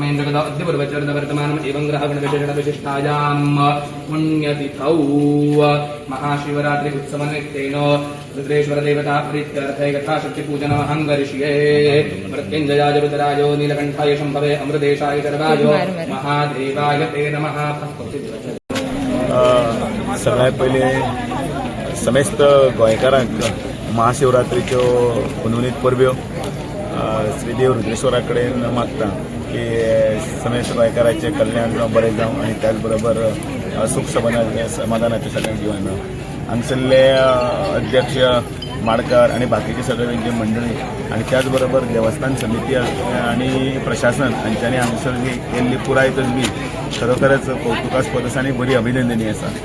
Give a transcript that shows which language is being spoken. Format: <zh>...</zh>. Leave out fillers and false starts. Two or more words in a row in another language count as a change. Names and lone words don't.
<sa>वर्तमानम् एवं ग्रहगणविशेषणविशिष्टायाम् पुण्यतिथौ महाशिवरात्रि उत्सवनिमित्तेन रुद्रेश्वरदेवता प्रीत्यर्थे यथाशक्तिपूजनमहं करिष्ये। मृत्युञ्जयाय रुद्राय नीलकण्ठाय शम्भवे अमृतेशाय सर्वाय महादेवाय ते नमः।</sa> <kok>सगळ्यात पहिले समेस्त गोंयकारांक महाशिवरात्रीच्यो पुनवनीत परब्यो श्री देव रुद्रेश्वरा कडेन मागता की समेस्त गोंयकारांचें कल्याण जावं बरें जावं आनी त्याच बरोबर सुख समाधानाचें सगळ्यांक जिवन हांगसरले अध्यक्ष माडकार आणि बाकीचे सगळे तेंची मंडळी आणि त्याचबरोबर देवस्थान समिती आणि प्रशासन हांच्यांनी हांगसर केल्ली पुराय तजबी खरोखरच कौतुकास्पद आसा आनी बरी अभिनंदनीय आसा।</kok>